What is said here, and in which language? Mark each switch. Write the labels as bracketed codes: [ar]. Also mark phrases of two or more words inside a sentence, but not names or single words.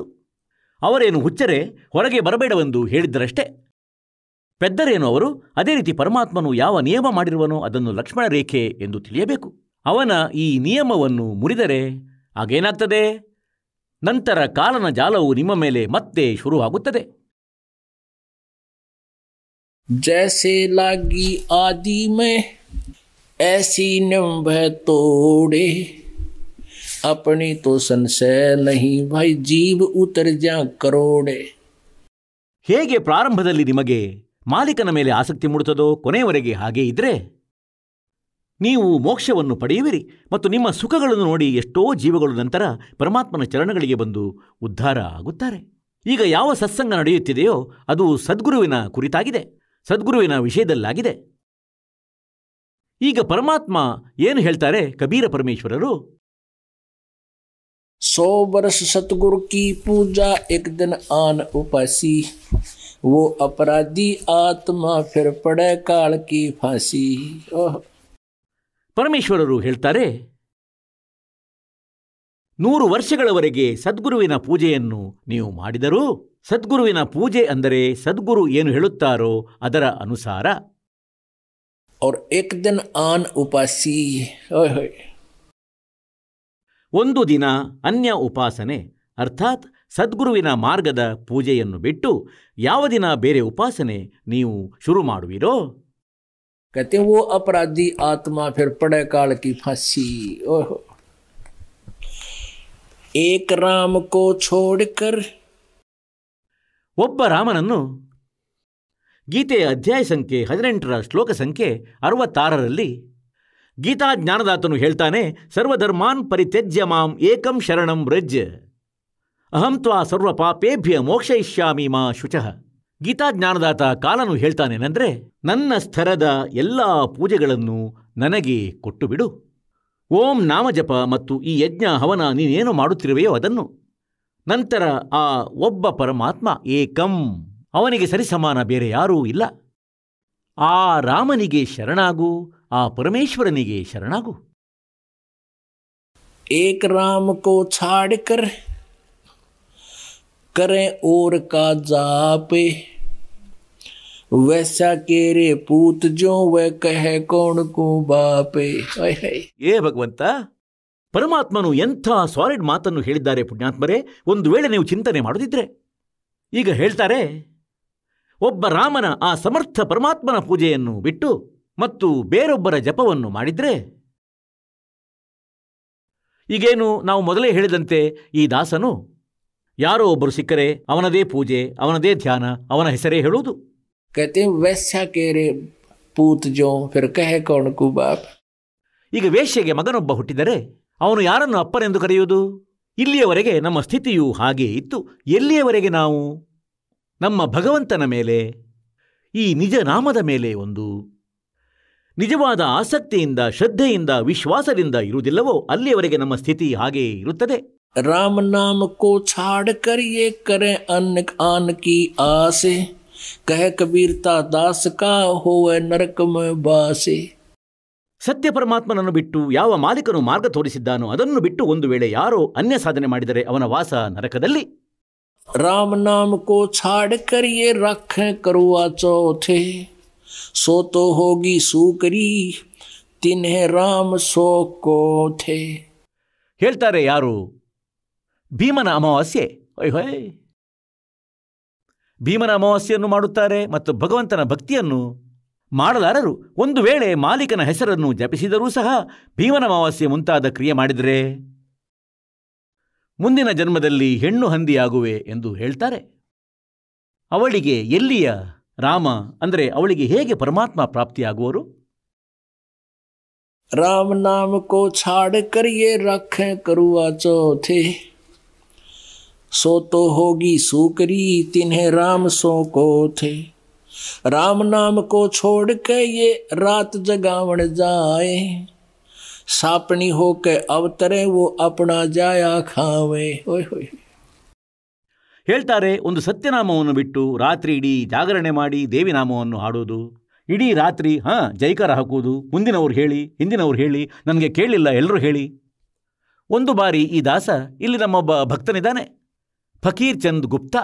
[kn] ಅವರೇನು ಹುಚ್ಚರೆ, ಹೊರಗೆ ಬರಬೇಡವೆಂದು ಹೇಳಿದ್ದರಷ್ಟೇ. ಪೆದ್ದರೇನು ಅವರು? ಅದೇ ರೀತಿ ಪರಮಾತ್ಮನು ಯಾವ ನಿಯಮ ಮಾಡಿರುವನೋ ಅದನ್ನು ಲಕ್ಷ್ಮಣ ರೇಖೆ ಎಂದು ತಿಳಿಯಬೇಕು. ಅವನ ಈ ನಿಯಮವನ್ನು ಮುರಿದರೆ ಆಗೇನಾಗ್ತದೆ? ನಂತರ ಕಾಲನ ಜಾಲವು ನಿಮ್ಮ ಮೇಲೆ ಮತ್ತೆ ಶುರುವಾಗುತ್ತದೆ. [hi] जैसे लागी आदि में ऐसी निम्भ तोड़े, अपनी तो संशय नहीं भाई जीव उतर जा करोड़े. [kn] ಹೇಗೆ ಪ್ರಾರಂಭದಲ್ಲಿ ನಿಮಗೆ ಮಾಲೀಕನ ಮೇಲೆ ಆಸಕ್ತಿ ಮೂಡುತ್ತದೋ, ಕೊನೆಯವರೆಗೆ ಹಾಗೇ ಇದ್ರೆ ನೀವು ಮೋಕ್ಷವನ್ನು ಪಡೆಯುವಿರಿ. ಮತ್ತು ನಿಮ್ಮ ಸುಖಗಳನ್ನು ನೋಡಿ ಎಷ್ಟೋ ಜೀವಗಳು ನಂತರ ಪರಮಾತ್ಮನ ಚರಣಗಳಿಗೆ ಬಂದು ಉದ್ಧಾರ ಆಗುತ್ತಾರೆ. ಈಗ ಯಾವ ಸತ್ಸಂಗ ನಡೆಯುತ್ತಿದೆಯೋ ಅದು ಸದ್ಗುರುವಿನ ಕುರಿತಾಗಿದೆ, ಸದ್ಗುರುವಿನ ವಿಷಯದಲ್ಲಾಗಿದೆ. ಈಗ ಪರಮಾತ್ಮ ಏನು ಹೇಳ್ತಾರೆ ಕಬೀರ ಪರಮೇಶ್ವರರು? [hi] 100 वर्ष सतगुरु की पूजा, एक दिन आन उपासी, वो अपराधी आत्मा फिर पड़े काल की फांसी. [kn] ಪರಮೇಶ್ವರರು ಹೇಳ್ತಾರೆ, 100 ವರ್ಷಗಳವರೆಗೆ ಸದ್ಗುರುವಿನ ಪೂಜೆಯನ್ನು ನೀವು ಮಾಡಿದರೂ, ಸದ್ಗುರುವಿನ ಪೂಜೆ ಅಂದರೆ ಸದ್ಗುರು ಏನು ಹೇಳುತ್ತಾರೋ ಅದರ ಅನುಸಾರ. [hi] और एक दिन आन उपासी, [kn] ಒಂದು ದಿನ ಅನ್ಯ ಉಪಾಸನೆ ಅರ್ಥಾತ್ ಸದ್ಗುರುವಿನ ಮಾರ್ಗದ ಪೂಜೆಯನ್ನು ಬಿಟ್ಟು ಯಾವ ದಿನ ಬೇರೆ ಉಪಾಸನೆ ನೀವು ಶುರು ಮಾಡುವಿರೋ? [hi] कहते हैं वो अपराधी आत्मा फिर पड़े काल की फांसी. एक राम को छोड़कर, [kn] ಒಬ್ಬ ರಾಮನನ್ನು ಗೀತೆಯ ಅಧ್ಯಾಯ ಸಂಖ್ಯೆ 18ರ ಶ್ಲೋಕ ಸಂಖ್ಯೆ 66ರಲ್ಲಿ ಗೀತಾ ಜ್ಞಾನದಾತನು ಹೇಳ್ತಾನೆ, [sa] सर्वधर्मान् परित्यज्य मां एकं शरणं व्रज अहं त्वा सर्व पापेभ्य मोक्षयिष्यामि मा शुचः. [kn] ಗೀತಾ ಜ್ಞಾನದಾತ ಕಾಲನು ಹೇಳ್ತಾನೇನೆಂದರೆ, ನನ್ನ ಸ್ಥರದ ಎಲ್ಲ ಪೂಜೆಗಳನ್ನು ನನಗೆ ಕೊಟ್ಟು ಬಿಡು. ಓಂ ನಾಮಜಪ ಮತ್ತು ಈ ಯಜ್ಞ ಹವನ ನೀನೇನು ಮಾಡುತ್ತಿರುವೆಯೋ ಅದನ್ನು. ನಂತರ ಆ ಒಬ್ಬ ಪರಮಾತ್ಮ ಏಕಂ, ಅವನಿಗೆ ಸರಿಸಮಾನ ಬೇರೆ ಯಾರೂ ಇಲ್ಲ. ಆ ರಾಮನಿಗೆ ಶರಣಾಗು, ಆ ಪರಮೇಶ್ವರನಿಗೆ ಶರಣಾಗು. [hi] एक राम को छाड़कर करें और का जापे, वैसा केरे पूत जो वह कहे कौन को बापे. [kn] ಏ ಭಗವಂತ, ಪರಮಾತ್ಮನು ಎಂಥ ಸಾಲಿಡ್ ಮಾತನ್ನು ಹೇಳಿದ್ದಾರೆ ಪುಣ್ಯಾತ್ಮರೇ. ಒಂದು ವೇಳೆ ನೀವು ಚಿಂತನೆ ಮಾಡೋದಿದ್ರೆ, ಈಗ ಹೇಳ್ತಾರೆ, ಒಬ್ಬ ರಾಮನ ಆ ಸಮರ್ಥ ಪರಮಾತ್ಮನ ಪೂಜೆಯನ್ನು ಬಿಟ್ಟು ಮತ್ತು ಬೇರೊಬ್ಬರ ಜಪವನ್ನು ಮಾಡಿದ್ರೆ, ಈಗೇನು ನಾವು ಮೊದಲೇ ಹೇಳಿದಂತೆ ಈ ದಾಸನು ಯಾರೋ ಒಬ್ಬರು ಸಿಕ್ಕರೆ ಅವನದೇ ಪೂಜೆ, ಅವನದೇ ಧ್ಯಾನ, ಅವನ ಹೆಸರೇ ಹೇಳುವುದು. [hi] कहते हैं वैसा केरे पूत जो फिर कहे कौन को बाप. [kn] ಈಗ ವೇಶ್ಯೆಗೆ ಮಗನೊಬ್ಬ ಹುಟ್ಟಿದರೆ ಅವನು ಯಾರನ್ನು ಅಪ್ಪನೆಂದು ಕರೆಯುವುದು? ಇಲ್ಲಿಯವರೆಗೆ ನಮ್ಮ ಸ್ಥಿತಿಯು ಹಾಗೇ ಇತ್ತು. ಎಲ್ಲಿಯವರೆಗೆ ನಾವು ನಮ್ಮ ಭಗವಂತನ ಮೇಲೆ, ಈ ನಿಜ ನಾಮದ ಮೇಲೆ ಒಂದು ನಿಜವಾದ ಆಸಕ್ತಿಯಿಂದ, ಶ್ರದ್ಧೆಯಿಂದ, ವಿಶ್ವಾಸದಿಂದ ಇರುವುದಿಲ್ಲವೋ ಅಲ್ಲಿಯವರೆಗೆ ನಮ್ಮ ಸ್ಥಿತಿ ಹಾಗೇ ಇರುತ್ತದೆ. [hi] राम नाम को छाड़ कर ये करे अन्न आन की आसे, कह कबीरता दास का होवे नरक में बासे. [kn] ಸತ್ಯ ಪರಮಾತ್ಮನನ್ನು ಬಿಟ್ಟು ಯಾವ ಮಾಲೀಕನು ಮಾರ್ಗ ತೋರಿಸಿದ್ದಾನೋ ಅದನ್ನು ಬಿಟ್ಟು ಒಂದು ವೇಳೆ ಯಾರೋ ಅನ್ಯ ಸಾಧನೆ ಮಾಡಿದರೆ ಅವನ ವಾಸ ನರಕದಲ್ಲಿ. [hi] राम नाम को छाड़ कर ये रखे करुआ चौथे, सो तो होगी सूकरी तिन्हें राम सो को थे. [kn] ಹೇಳ್ತಾರೆ ಯಾರು? ಭೀಮನ ಅಮಾವಾಸ್ಯೆ. ಹೊಯ್ ಭೀಮನ ಅಮಾವಾಸ್ಯೆಯನ್ನು ಮಾಡುತ್ತಾರೆ ಮತ್ತು ಭಗವಂತನ ಭಕ್ತಿಯನ್ನು ಮಾಡಲಾರರು. ಒಂದು ವೇಳೆ ಮಾಲೀಕನ ಹೆಸರನ್ನು ಜಪಿಸಿದರೂ ಸಹ ಭೀಮನ ಅಮಾವಾಸ್ಯೆ ಮುಂತಾದ ಕ್ರಿಯೆ ಮಾಡಿದರೆ ಮುಂದಿನ ಜನ್ಮದಲ್ಲಿ ಹೆಣ್ಣು ಹಂದಿಯಾಗುವೆ ಎಂದು ಹೇಳ್ತಾರೆ. ಅವಳಿಗೆ ಎಲ್ಲಿಯ ರಾಮ ಅಂದರೆ ಅವಳಿಗೆ ಹೇಗೆ ಪರಮಾತ್ಮ ಪ್ರಾಪ್ತಿಯಾಗುವರು? [hi] राम नाम को छाड़ कर ये रखे करुआ चौथे, सो तो होगी सूकरी तिन्हें राम सो को थे. राम नाम को छोड़ के ये रात जगावण जाए, सापनी होके अवतरे वो अपना जाया खावे. [kn] ಹೇಳ್ತಾರೆ, ಒಂದು ಸತ್ಯನಾಮವನ್ನು ಬಿಟ್ಟು ರಾತ್ರಿ ಇಡೀ ಜಾಗರಣೆ ಮಾಡಿ ದೇವಿ ನಾಮವನ್ನು ಹಾಡೋದು, ಇಡೀ ರಾತ್ರಿ ಜೈಕಾರ ಹಾಕುವುದು, ಮುಂದಿನವ್ರು ಹೇಳಿ ಹಿಂದಿನವ್ರು ಹೇಳಿ ನನಗೆ ಕೇಳಿಲ್ಲ ಎಲ್ಲರೂ ಹೇಳಿ. ಒಂದು ಬಾರಿ ಈ ದಾಸ, ಇಲ್ಲಿ ನಮ್ಮೊಬ್ಬ ಭಕ್ತನಿದ್ದಾನೆ ಫಕೀರ್ ಚಂದ್ ಗುಪ್ತಾ.